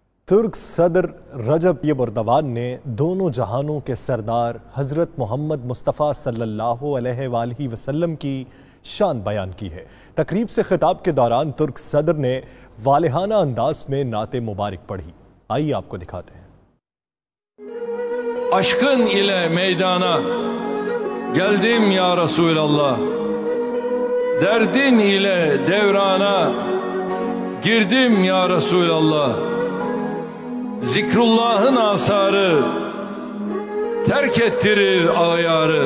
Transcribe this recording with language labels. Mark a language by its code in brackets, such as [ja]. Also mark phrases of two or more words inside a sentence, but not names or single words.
[ur] ترک صدر رجب طیب اردوغان نے دونوں جہانوں کے سردار حضرت محمد مصطفیٰ [ar] صلى الله عليه وسلم [ur] کی شان بیان کی ہے. تقریب سے خطاب کے دوران ترک صدر نے والہانہ انداز میں نعت مبارک پڑھی. آئیے آپ کو دکھاتے ہیں. [tr] Aşkın ile meydana geldim ya Resulallah. Derdin ile devrana girdim ya Resulallah. Zikrullah'ın asarı terk ettirir ağyarı.